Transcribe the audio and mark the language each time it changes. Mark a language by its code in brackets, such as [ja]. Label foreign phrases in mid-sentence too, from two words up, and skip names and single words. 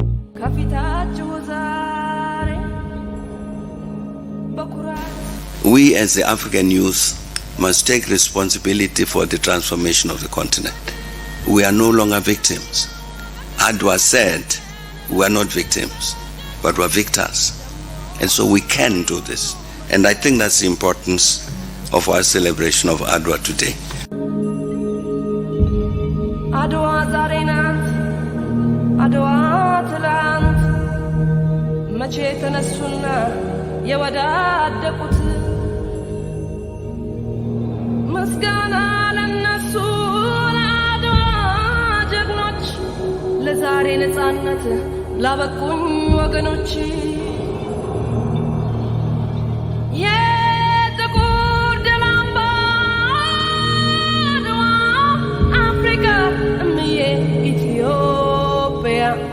[en] We as the African youth must take responsibility for the transformation of the continent. We are no longer victims. Adwa said we are not victims, but we are victors. And so we can do this. And I think that's the importance of our celebration of Adwa today. [am] አድዋ ዛሬ ናት፣ አድዋ ትላንት፣ መቼ ተነሱና፣ የወደድኩት. ምስጋና ለነሱ ለአድዋ ጀግኖች ለዛሬ ነፃነት ላበቁኝ ወገኖች የጥቁር ደም አምባ አድዋ አፍሪካ እምዬ ኢትዮጵያ